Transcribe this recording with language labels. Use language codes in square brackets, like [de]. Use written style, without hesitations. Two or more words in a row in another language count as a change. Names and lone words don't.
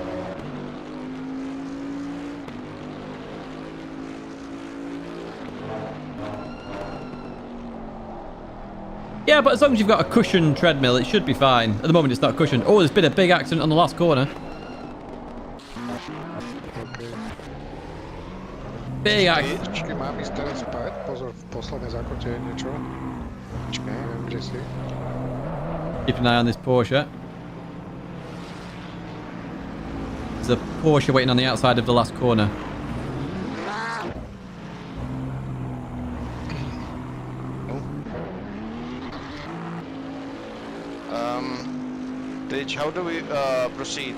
[en] Yeah, but as long as you've got a cushioned treadmill, it should be fine. At the moment, it's not cushioned. Oh, there's been a big accident on the last corner. Big accident. [sk] Počkej, mám ísť teraz spať? Pozor, v poslednej zákrute je niečo. Počkej, neviem, kde si. [en] Keep an eye on this Porsche. There's a Porsche waiting on the outside of the last corner. Teď, how do we proceed?